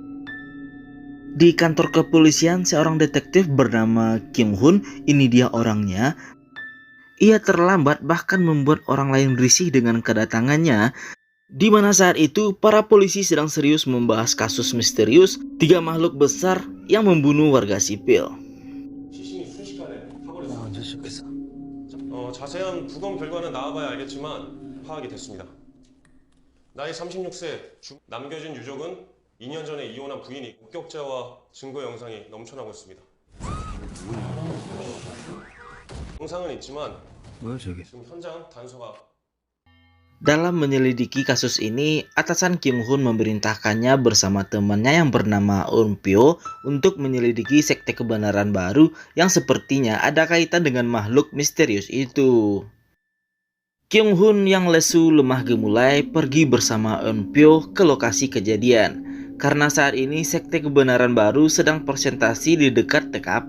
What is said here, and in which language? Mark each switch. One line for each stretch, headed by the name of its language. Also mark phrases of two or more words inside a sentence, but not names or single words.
Indonesian: Di kantor kepolisian, seorang detektif bernama Kim Hun, ini dia orangnya. Ia terlambat bahkan membuat orang lain risih dengan kedatangannya. Di mana saat itu para polisi sedang serius membahas kasus misterius tiga makhluk besar yang membunuh warga sipil.
Korean: 자세한 부검 결과는 나와봐야 알겠지만 파악이 됐습니다. 나이 36세 남겨진 유족은 2년 전에 이혼한 부인이 목격자와 증거 영상이 넘쳐나고 있습니다. 영상은 있지만 지금 현장 단서가
Indonesian: Dalam menyelidiki kasus ini, atasan Kim Hun memerintahkannya bersama temannya yang bernama Eun Pyo untuk menyelidiki sekte kebenaran baru yang sepertinya ada kaitan dengan makhluk misterius itu. Kim Hun yang lesu lemah gemulai pergi bersama Eun Pyo ke lokasi kejadian, karena saat ini sekte kebenaran baru sedang presentasi di dekat TKP.